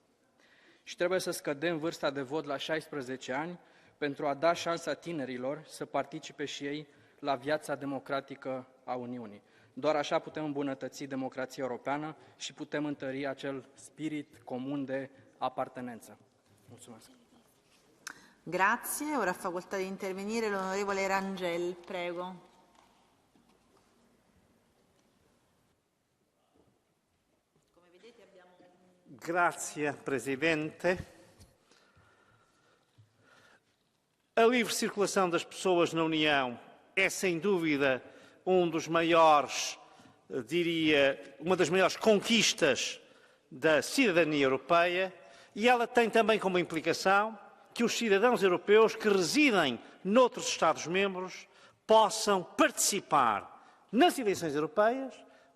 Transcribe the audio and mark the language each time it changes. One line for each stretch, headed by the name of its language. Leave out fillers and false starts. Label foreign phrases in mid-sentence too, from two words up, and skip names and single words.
Romanian: Și trebuie să scădem vârsta de vot la 16 ani pentru a da șansa tinerilor să participe și ei la viața democratică a Uniunii. Doar așa putem îmbunătăți democrația europeană și putem întări acel spirit comun de apartenență. Mulțumesc.
Italian: Grazie. Ora ha facoltà di intervenire l'onorevole Rangel, prego. Grazie, Presidente.
Portuguese: A livre circulação das pessoas na União é, sem dúvida, dos maiores, diria, uma das maiores conquistas da cidadania europeia e ela tem também como implicação que os cidadãos europeus que residem noutros Estados-membros possam participar nas eleições europeias, o